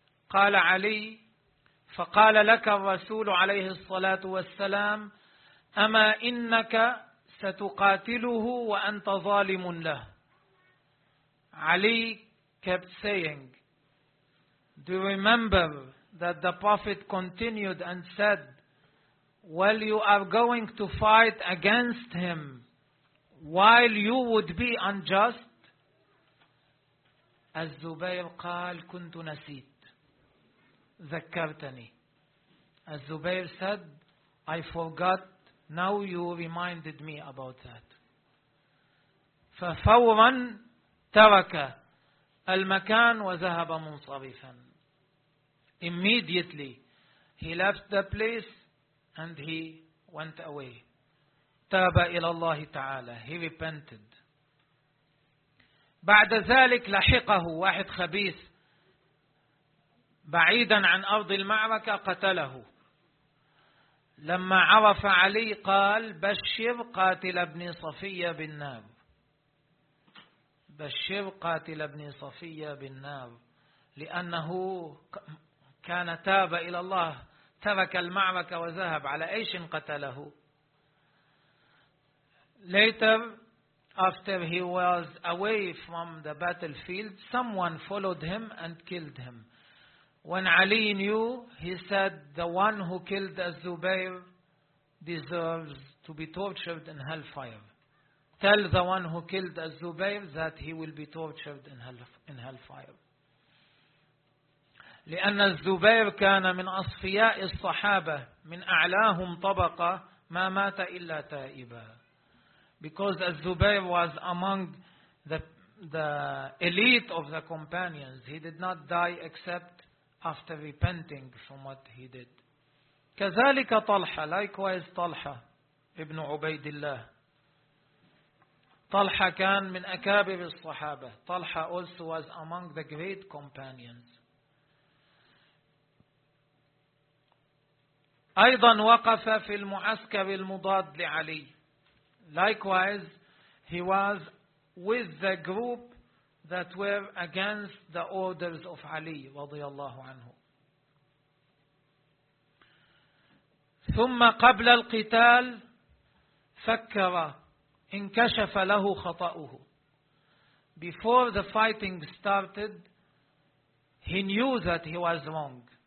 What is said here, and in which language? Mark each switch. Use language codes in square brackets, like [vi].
[ar] قال علي فقال لك الرسول عليه الصلاة والسلام أما إنك ستقاتله وأنت ظالم له. [en] Ali kept saying, do you remember that the Prophet continued and said, well, you are going to fight against him while you would be unjust? [ar] Az-Zubayr قال كنت نسيت ذكرتني. [en] Az-Zubayr said, I forgot. Now you reminded me about that. [ar] ففورا ترك المكان وذهب منصرفا. [en] Immediately he left the place and he went away. [ar] تاب إلى الله تعالى. [en] He repented. [ar] بعد ذلك لحقه واحد خبيث بعيدا عن أرض المعركة قتله. لما عرف علي قال بشر قاتل ابن صفية بالنار. بشر قاتل ابن صفية بالنار لأنه كان تاب إلى الله, ترك المعركة وذهب. على أيش قتله؟ [en] Later, after he was away from the battlefield, someone followed him and killed him. When Ali knew, he said, the one who killed Az-Zubayr deserves to be tortured in hellfire. Tell the one who killed Az-Zubayr that he will be tortured in hellfire. [ar] لأن الزبير كان من أصفياء الصحابة من أعلاهم طبقة ما مات إلا تائبا. [en] Because Az-Zubayr was among the elite of the companions. He did not die except after repenting from what he did. [ar] كذلك طلحة. [en] Likewise [ar] طلحة ابن عبيد الله. طلحة كان من أكابر الصحابة. [en] طلحة also was among the great companions. [ar] أيضا وقف في المعسكر المضاد لعلي. [en] Likewise, he was with the group that were against the orders of Ali [ar] رضي الله عنه. ثم قبل القتال فكر انكشف له خطأه. [en] Before the fighting started, He knew that he was wrong.